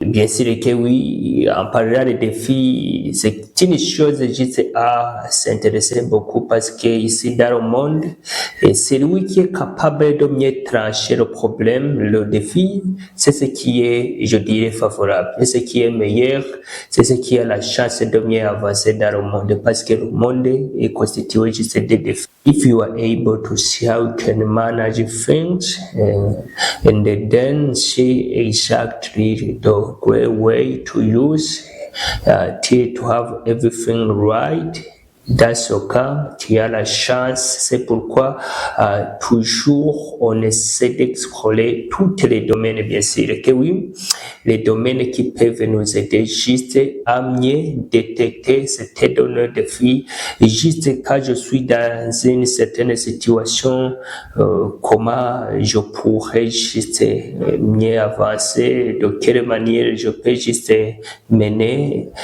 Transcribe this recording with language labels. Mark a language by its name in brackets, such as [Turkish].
[French] bien sûr que oui, en parlant des défis, c'est une chose juste à s'intéresser beaucoup parce que ici dans le monde, c'est lui qui est capable de mieux trancher le problème, le défi, c'est ce qui est, je dirais, favorable, c'est ce qui est meilleur, c'est ce qui a la chance de mieux avancer dans le monde parce que le monde est constitué juste des défis. [English] If you are able to see how you can manage things, and then see exactly the great way to use to have everything right, [French] dans ce cas, tu as la chance. C'est pourquoi toujours on essaie d'explorer tous les domaines, bien sûr que oui, les domaines qui peuvent nous aider juste à mieux détecter cette données de vie. Juste quand je suis dans une certaine situation, comment je pourrais juste mieux avancer, de quelle manière je peux juste mener.